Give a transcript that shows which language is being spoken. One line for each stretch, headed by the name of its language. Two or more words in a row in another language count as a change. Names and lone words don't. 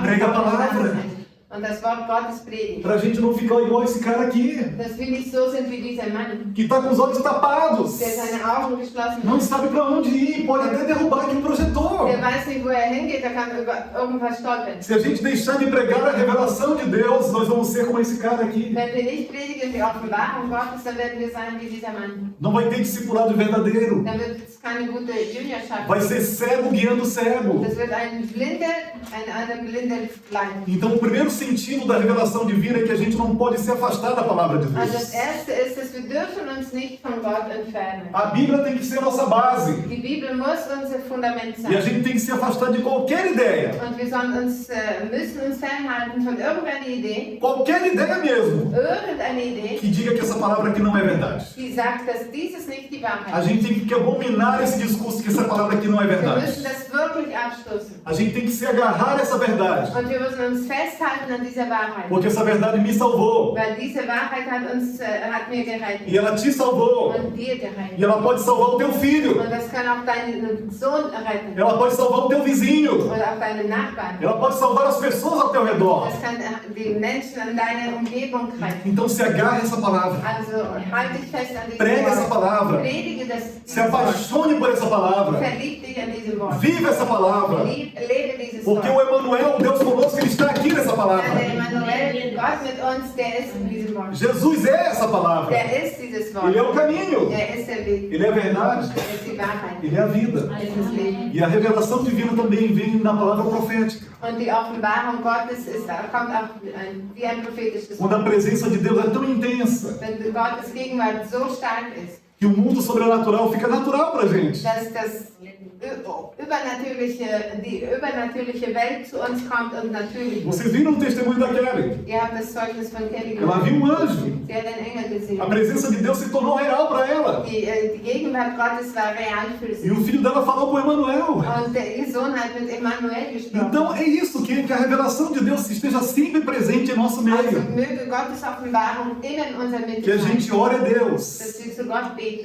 German: Präge a und
Portuguese: palavra.
German: auferstanden ist. Und das Wort Gottes predigen.
Portuguese: Para a gente não ficar igual esse cara aqui,
German: Dass wir nicht so sind wie dieser Mann,
Portuguese: que está com os olhos tapados,
German: der seine Augen geschlossen
Portuguese: não
German: hat.
Portuguese: sabe para onde ir, pode até derrubar aqui o projetor.
German: Der weiß nicht, wo hingeht, der kann über irgendwas stolpern.
Portuguese: Se a gente deixar de pregar a revelação de Deus, nós vamos ser como esse cara aqui.
German: Wenn wir nicht predigen die Offenbarung Gottes, dann werden wir sein wie dieser Mann.
Portuguese: Não vai ter discipulado verdadeiro.
German: Dann wird es keine gute Jüngerschaft.
Portuguese: Vai ser cego guiando cego.
German: Das wird einen Blinden leiten.
Portuguese: Então o primeiro sentido da revelação divina é que a gente não pode se afastar da palavra de
German: Also das
Portuguese: Deus.
German: Erste ist, dass wir dürfen uns nicht von Gott entfernen.
Portuguese: A Bíblia tem que ser a nossa base.
German: Die Bibel muss unser Fundament
Portuguese: E a
German: sein.
Portuguese: gente tem que se afastar de qualquer ideia.
German: Und wir müssen uns fernhalten von irgendeiner Idee,
Portuguese: Qualquer ideia mesmo.
German: irgendeine Idee,
Portuguese: Que diga que essa palavra aqui não é verdade.
German: die sagt, dass dieses nicht die
Portuguese: A
German: Wahrheit ist.
Portuguese: gente tem que abominar esse discurso que essa palavra aqui não é
German: Wir
Portuguese: verdade.
German: müssen das wirklich abstoßen.
Portuguese: A gente tem que se agarrar a essa verdade.
German: Und wir müssen uns festhalten an dieser Wahrheit.
Portuguese: Porque essa verdade me salvou.
German: Weil diese Wahrheit hat mir gerettet.
Portuguese: E ela te salvou.
German: Und dir gerettet.
Portuguese: E ela pode salvar o teu filho.
German: Und das kann auch deinen Sohn retten.
Portuguese: Ela pode salvar o teu vizinho.
German: Oder auch deinen Nachbarn.
Portuguese: Ela pode salvar as pessoas ao teu redor.
German: Das kann die Menschen in deiner Umgebung retten.
Portuguese: Então se agarre a essa palavra.
German: Also halte dich fest an diesem
Portuguese: Prega essa
German: Wort.
Portuguese: palavra.
German: Predige
Portuguese: Se apaixone por essa palavra.
German: Verlieb dich an diesem Wort.
Portuguese: Viva essa palavra.
German: Lebe dieses
Portuguese: Porque o
German: Wort.
Portuguese: Emmanuel, o Deus conosco, ele está aqui nessa
German: Ja,
Portuguese: palavra.
German: der Emmanuel, Gott mit uns, der ist in diesem Wort.
Portuguese: Jesus é essa palavra.
German: Der ist dieses Wort.
Portuguese: Ele é o caminho.
German: Er ist der Weg.
Portuguese: Ele é a verdade.
German: Er ist die Wahrheit.
Portuguese: Ele é a vida.
German: Er ist das Leben.
Portuguese: E a revelação divina também vem na palavra profética.
German: Und die Offenbarung Gottes kommt auch wie ein prophetisches
Portuguese: Quando a
German: Wort.
Portuguese: presença de Deus é tão intensa
German: Wenn Gottes Gegenwart so stark ist,
Portuguese: que o mundo sobrenatural fica natural pra gente.
German: dass die übernatürliche Welt zu uns kommt und natürlich wird.
Portuguese: Vocês viram o testemunho da Kelly?
German: Ihr habt das Zeugnis von Kelly
Portuguese: Ela
German: gehört.
Portuguese: viu um anjo.
German: Sie hat einen Engel Mutter gesehen.
Portuguese: A presença de Deus se tornou real para ela.
German: Die Gegenwart Gottes war real für
Portuguese: E
German: sie.
Portuguese: o filho dela falou com Emanuel.
German: Und ihr Sohn hat mit Emmanuel gesprochen.
Portuguese: Então é isso, que a revelação de Deus esteja sempre presente em nosso
German: Also
Portuguese: meio.
German: möge Gottes Offenbarung immer in unserer Mitte
Portuguese: Que a
German: sein.
Portuguese: gente ore a Deus.
German: Dass wir zu Gott beten.